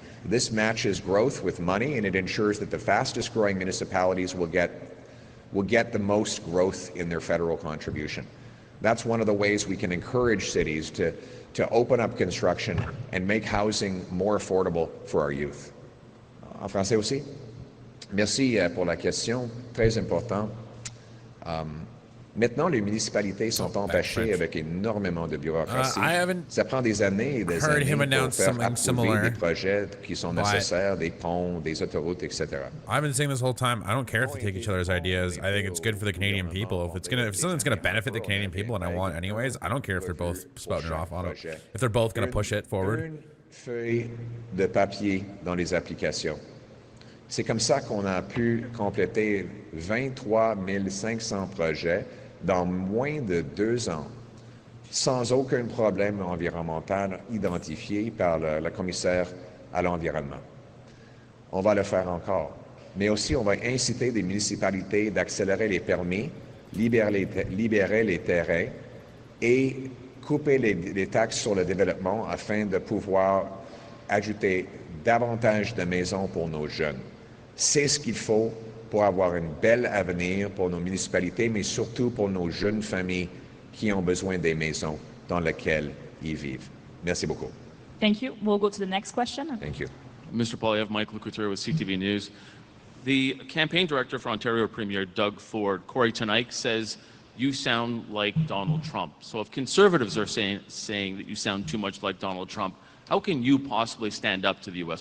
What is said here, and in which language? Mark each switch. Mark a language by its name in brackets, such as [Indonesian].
[English] This matches growth with money, and it ensures that the fastest growing municipalities will get the most growth in their federal contribution. That's one of the ways we can encourage cities to open up construction and make housing more affordable for our youth. [French] En français aussi? Merci pour la question, très important. Maintenant, les municipalités sont entachées avec énormément de bureaucratie. Ça prend des années et des années pour faire approuver des projets qui sont nécessaires, des ponts, des autoroutes, etc. [English] I've been saying this whole time, I don't care if they take each other's ideas. I think it's good for the Canadian people. If something's gonna benefit the Canadian people, and I want it anyways, I don't care if they're both spouting it off on it. If they're both gonna push it forward. [French] Une feuille de papier dans les applications. C'est comme ça qu'on a pu compléter 23 500 projets dans moins de 2 ans, sans aucun problème environnemental identifié par le commissaire à l'environnement. On va le faire encore. Mais aussi, on va inciter des municipalités d'accélérer les permis, libérer les terrains et couper les taxes sur le développement afin de pouvoir ajouter davantage de maisons pour nos jeunes. C'est ce qu'il faut pour avoir un bel avenir pour nos municipalités, mais surtout pour nos jeunes familles qui ont besoin des maisons dans lesquelles ils vivent. Merci beaucoup. [English] Thank you. We'll go to the next question. Thank you. Mr. Poilievre, Michael Couture with CTV News. The campaign director for Ontario Premier Doug Ford, Corey Tonique, says you sound like Donald Trump. So if conservatives are saying that you sound too much like Donald Trump, how can you possibly stand up to the U.S.